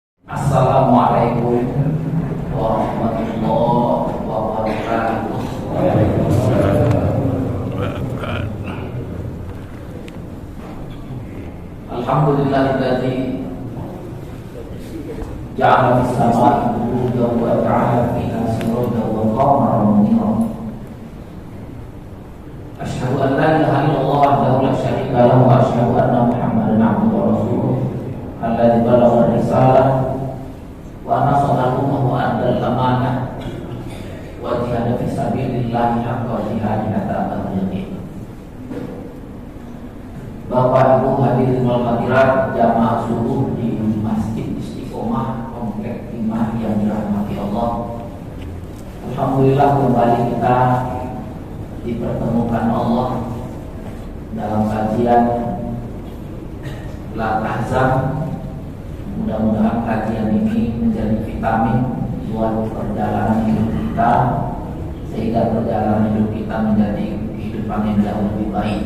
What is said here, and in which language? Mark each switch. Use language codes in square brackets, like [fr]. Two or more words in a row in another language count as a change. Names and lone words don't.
[ar] السلام عليكم ورحمة الله وبركاته. الحمد لله الذي جعل في السماء بروجا وجعل فيها سراجا وقمرا منيرا. أشهد أن لا إله إلا الله وحده لا شريك له وأشهد أن محمدا عبده ورسوله الذي بلغ الرسالة ونصح الأمة وأدى الأمانة وجاهد في سبيل الله حق جهاده حتى أتاه اليقين. [id] Bapak Ibu [ar] حاضرين والحاضرات [id] jamaah subuh di Masjid Istiqomah Komplek Imah yang dirahmati Allah. Alhamdulillah kembali kita dipertemukan Allah dalam kajian La Tahzan. Mudah-mudahan kajian ini menjadi vitamin buat perjalanan hidup kita, sehingga perjalanan hidup kita menjadi kehidupan yang jauh lebih baik.